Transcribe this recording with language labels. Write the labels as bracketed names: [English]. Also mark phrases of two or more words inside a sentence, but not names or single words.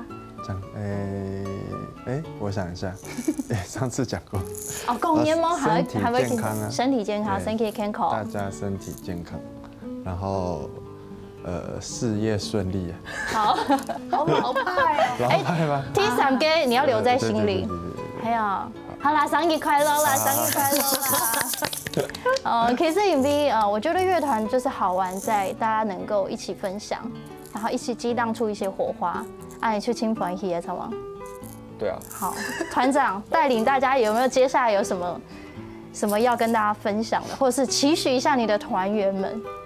[Chinese] 讲我想一下，上次讲过。哦，讲愿望还会健康啊，身体健康，身体健康。大家身体健康，然后事业顺利。好老派哦。老派吗？第三个你要留在心里。还有，好啦，生日快乐啦，生日快樂啦！其實因為我覺得樂團就是好玩在大家能夠一起分享，然後一起激盪出一些火花。啊，你去青團體了，嗎？對啊。好，團長帶領大家有沒有接下來有什麼要跟大家分享的，或者是期許一下你的團員們？